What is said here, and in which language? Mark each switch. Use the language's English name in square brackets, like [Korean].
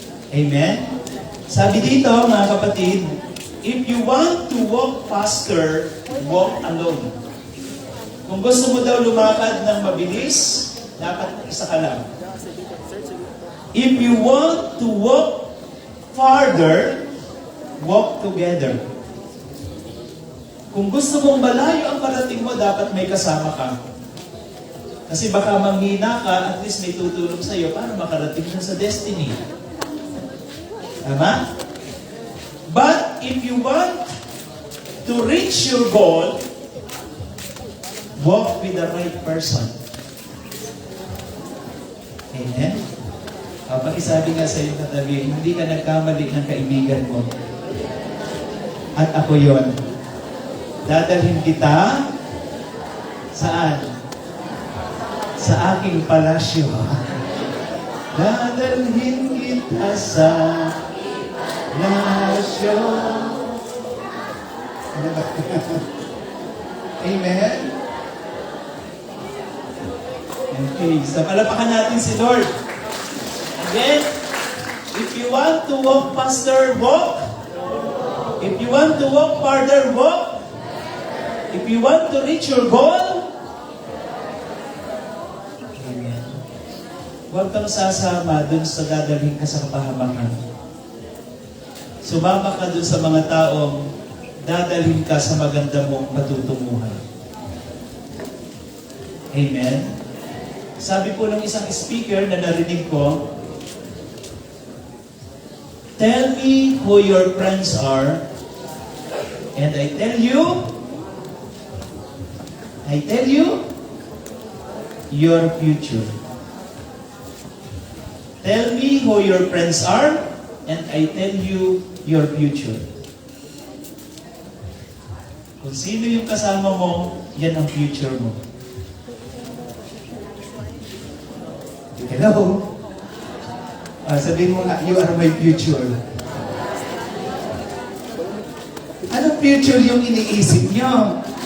[English] Amen? [Filipino] Sabi dito, mga kapatid, [English] if you want to walk faster, walk alone. [Filipino] Kung gusto mo daw lumakad ng mabilis, dapat isa ka lang. [English] If you want to walk farther, walk together. [Filipino] Kung gusto mong malayo ang parating mo, dapat may kasama ka. Kasi baka manghina ka, at least may tutulong sa iyo para makarating ka sa destiny. Tama? [English] But if you want to reach your goal, walk with the right person. Amen? [Filipino] Pakisabi nga sa iyong katabi, hindi ka nagkamali ng kaibigan mo. At ako yon. Dadalhin kita saan? Sa aking palasyo. Dadalhin kita sa nasyon. Ano ba? Amen? Okay, so palapakan natin si Lord. [English] Again, if you want to walk faster, walk. If you want to walk farther, walk. If you want to reach your goal, amen. [Filipino] Huwag kang sasama dun sa dadalhin ka sa kapahamakan. Sumama ka dun sa mga taong dadalhin ka sa maganda mong patutunguhan. Amen. Sabi po ng isang speaker na narinig ko, [English] tell me who your friends are, and I tell you, your future. Tell me who your friends are, and I tell you, your future. [Filipino] Kung sino yung kasama mo, yan ang future mo. [English] Hello? [Filipino] Sabihin mo nga, [English] you are my future. [Filipino] Anong future yung iniisip nyo?